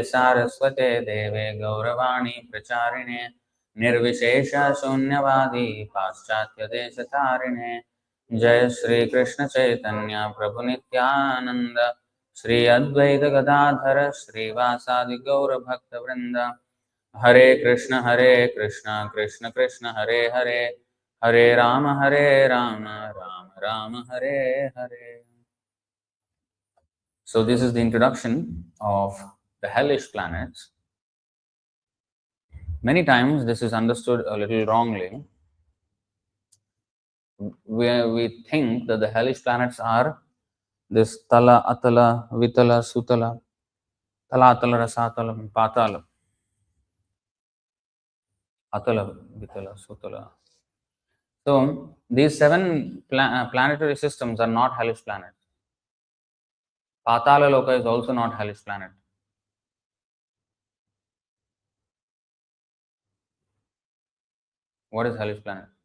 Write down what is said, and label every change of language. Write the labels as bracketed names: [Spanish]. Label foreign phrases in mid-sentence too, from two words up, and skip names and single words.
[Sanskrit] Saraswate Deve Gauravani Pracharine Nirvishesha Shunyavadi Paschatya Deshatarine Jai Shri Krishna Chaitanya Prabhu Nityananda Shri Advaita Gadadhara Shri Vasadi Gaura Bhakta Vrinda Hare Krishna Krishna Krishna Hare Hare Hare Rama Rama Rama Hare Hare. [English] So this is the introduction of the hellish planets. Many times this is understood a little wrongly. We think that the hellish planets are this Tala, Atala, Vitala, Sutala, Tala, Atala, Rasatala, Patala, Atala, Vitala, Sutala. So these seven planetary systems are not hellish planets. Patala Loka is also not hellish planet. What is hellish planet?